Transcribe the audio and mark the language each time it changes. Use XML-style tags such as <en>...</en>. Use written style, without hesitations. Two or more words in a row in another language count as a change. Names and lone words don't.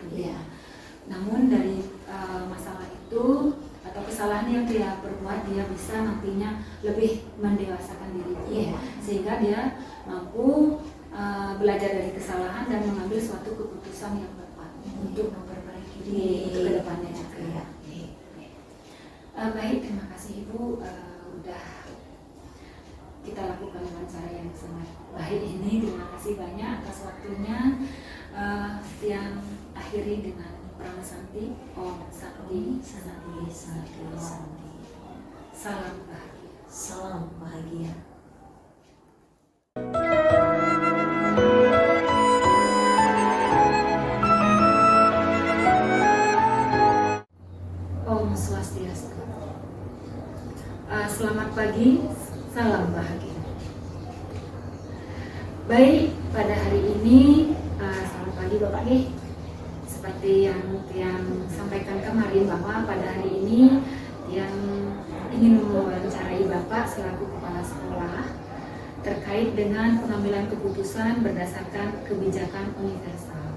<id>Namun dari masalah itu atau kesalahan yang dia perbuat, dia bisa nantinya lebih mendewasakan diri, sehingga dia mampu belajar dari kesalahan dan mengambil suatu keputusan yang tepat untuk memperbaiki diri untuk kedepannya juga. Baik, terima kasih Ibu, udah kita lakukan wawancara yang sangat baik ini. Terima kasih banyak atas waktunya. Yang akhiri dengan Pranasanti,</id> <sa>Om Santi, Santi.</sa> <id>Salam bahagia. Salam bahagia.</id> <ban>Om Swastiastu.</ban> <id>Selamat pagi, salam bahagia. Baik, pada hari ini selamat pagi Bapak nih. Seperti yang sampaikan kemarin bahwa pada hari ini yang ingin mewawancarai Bapak selaku kepala sekolah terkait dengan pengambilan keputusan berdasarkan kebijakan universal.</id>